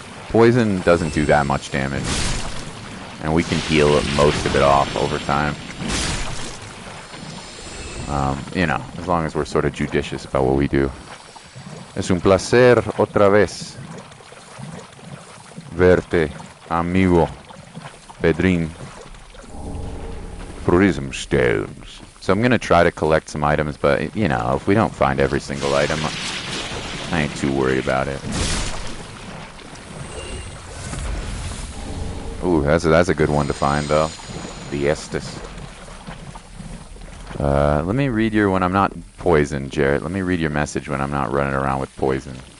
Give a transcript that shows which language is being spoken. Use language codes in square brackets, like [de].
[en] Poison doesn't do that much damage, and we can heal most of it off over time. You know, as long as we're sort of judicious about what we do. [es] Es un placer otra vez verte, amigo Pedrín. [en] Prism stones. So I'm going to try to collect some items, but, you know, if we don't find every single item, I ain't too worried about it. Ooh, that's a good one to find, though. The Estes. Let me read your when I'm not poisoned, Jarrett. Let me read your message when I'm not running around with poison.